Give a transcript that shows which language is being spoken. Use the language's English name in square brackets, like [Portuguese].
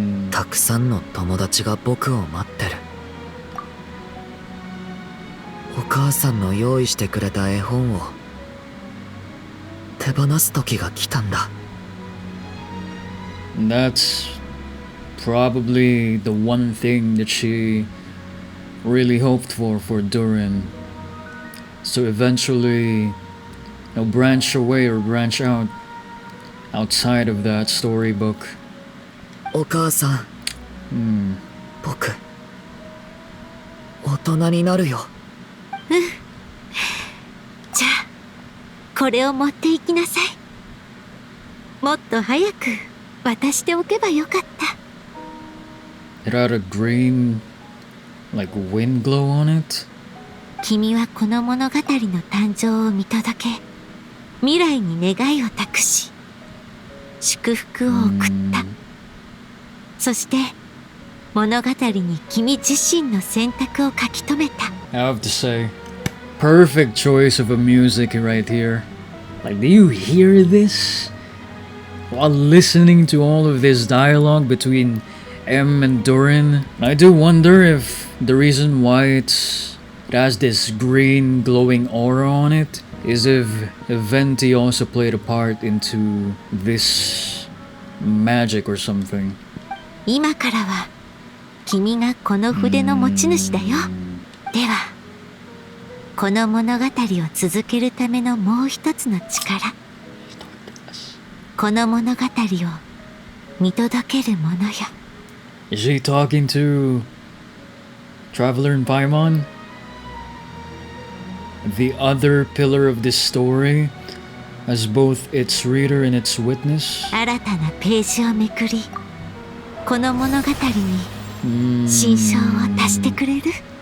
[Japanese] たくさんの友達が僕を待ってる。お母さんの用意してくれた絵本を手放す時が来たんだ。 [English] And that's probably the one thing that she really hoped for Durin. So eventually, branch away or branch out outside of that storybook. [Japanese] お母さん、僕大人になるよ。じゃあこれを持っていきなさい。もっと早く渡しておけばよかった。 [English] It had a green, like wind glow on it. [Japanese] 君はこの物語の誕生を見届け、未来に願いを託し、祝福を送った。そして物語に君自身の選択を書き留めた。 [English] I have to say, perfect choice of a music right here. Like, do you hear this? While listening to all of this dialogue between M and Durin, I do wonder if the reason why it has this green glowing aura on it is if Venti also played a part into this magic or something. [Japanese] 今からは君がこの筆の持ち主だよ。ではこの物語を続けるためのもう一つの力、この物語を見届けるものよ。 [English] Is she talking to Traveler in Paimon? The other pillar of this story as both its reader and its witness? [Japanese] 新たなページをめくり、この物語に新章を足してくれる。